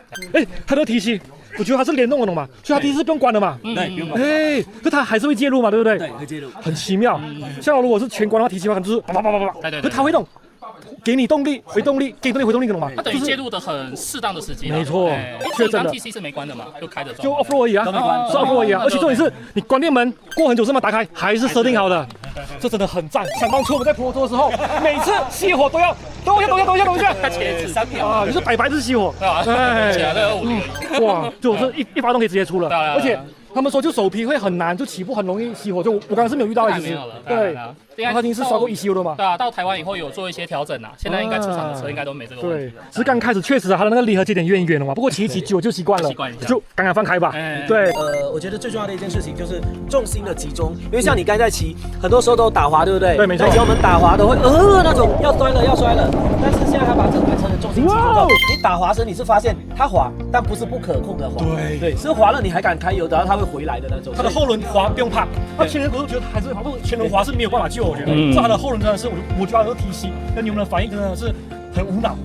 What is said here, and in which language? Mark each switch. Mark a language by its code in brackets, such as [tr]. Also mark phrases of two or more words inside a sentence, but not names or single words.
[zh] 哎，它的TC，我覺得它是聯動的懂嗎？所以它TC是不用關的嘛？對，不用關。哎，可它還是會介入嘛，對不對？對，會介入，很奇妙。像我如果是全關的話，TC的話可能就是叭叭叭叭叭，可它會動。給你動力，回動力，給你動力，回動力，懂嗎？它等於介入的很適當的時機。沒錯，確實的。TC 是沒關的嘛，就開着裝。就 [en] off road [zh] 而已啊，都沒關，是 [en] off road [zh] 而已啊。而且重點是你關電門過很久是嗎？打開還是設定好的。 這真的很讚。想當初我們在婆陀的時候，每次熄火都要等一下，前3秒啊，你是白日熄火，对吧？对，这5 哇，就这一发动可以直接出了，对而且他们说就手皮会很难，就起步很容易熄火，就我刚刚是没有遇到的，没有了，对，然后他已经是刷过ECU了嘛？对啊，到台湾以后有做一些調整啊，現在應該出廠的車應該都沒這個問題。對，只是剛開始確實它的那個離合節點有點遠了嘛，不過騎久就習慣了，就剛剛放開吧。對，我覺得最重要的一件事情就是重心的集中，因為像你剛才在騎，很多時候都打滑，對不對？對，沒錯。以前我們打滑都會那種要摔了，但是現在他把整台車的重心集中到，你打滑時你是發現它滑，但不是不可控的滑，對，是滑了你還敢開油，然後它會回來的那種。它的後輪滑不用怕，那前輪我都覺得還是滑，不前輪滑是沒有辦法救，我覺得。這它的後輪真的是，我覺得它的 TC 跟你們的反應真的是很無腦，